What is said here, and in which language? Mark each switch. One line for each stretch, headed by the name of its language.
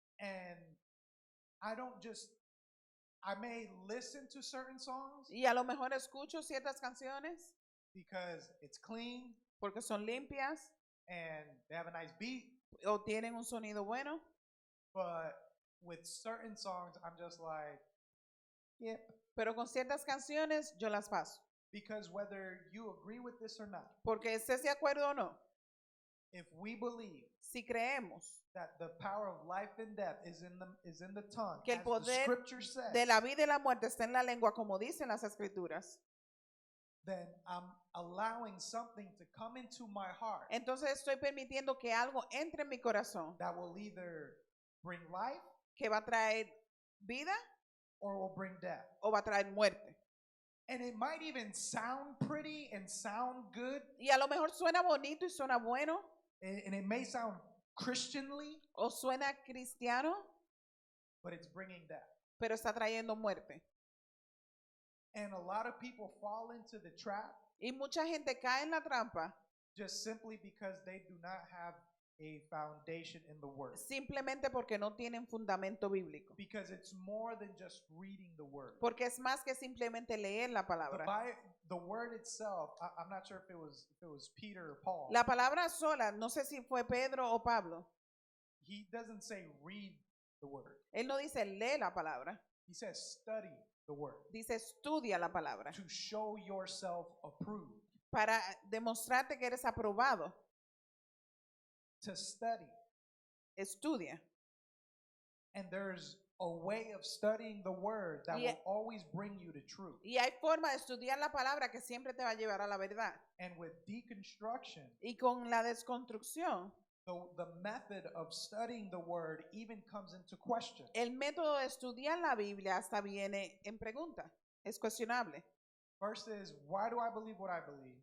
English: And I don't just, I may listen to certain songs
Spanish: Y a lo mejor escucho ciertas canciones
English: because it's clean
Spanish: porque son limpias
English: and they have a nice beat.
Spanish: o tienen un sonido bueno.
English: But with certain songs, I'm just like, yep.
Spanish: Pero con ciertas canciones yo las paso.
English: Because whether you agree with this or not,
Spanish: Porque estés de acuerdo o no,
English: if we believe
Spanish: si creemos
English: that the power of life and death is in the tongue,
Spanish: que el
English: as the
Spanish: poder
English: scripture says,
Spanish: de la vida y la muerte está en la lengua, como dicen las escrituras,
English: then I'm allowing something to come into my heart
Spanish: entonces estoy permitiendo que algo entre en mi corazón
English: that will either bring life
Spanish: que va a traer vida
English: or will bring death.
Spanish: o va a traer muerte.
English: And it might even sound pretty and sound good,
Spanish: Y a lo mejor suena bonito y suena bueno
English: and it may sound Christianly,
Spanish: o suena cristiano,
English: but it's bringing death.
Spanish: pero está trayendo muerte.
English: And a lot of people fall into the trap
Spanish: Y mucha gente cae en la trampa
English: just simply because they do not have a foundation in the Word.
Spanish: simplemente porque no tienen fundamento bíblico.
English: Because it's more than just reading the Word.
Spanish: Porque es más que simplemente leer la palabra.
English: The Word itself, I'm not sure if it was Peter or Paul.
Spanish: La palabra sola, no sé si fue Pedro o Pablo.
English: He doesn't say read the Word.
Spanish: Él no dice lee la palabra,
English: He says study the Word
Spanish: dice estudia la palabra
English: to show yourself approved.
Spanish: para demostrarte que eres aprobado.
English: To study.
Spanish: Estudia.
English: And there's a way of studying the Word that Yeah. will always bring you to truth.
Spanish: Y hay forma de estudiar la palabra que siempre te va a llevar a la verdad.
English: And with deconstruction,
Spanish: Y con la desconstrucción,
English: the method of studying the Word even comes into question.
Spanish: el método de estudiar la Biblia hasta viene en pregunta. Es cuestionable.
English: First is, why do I believe what I believe?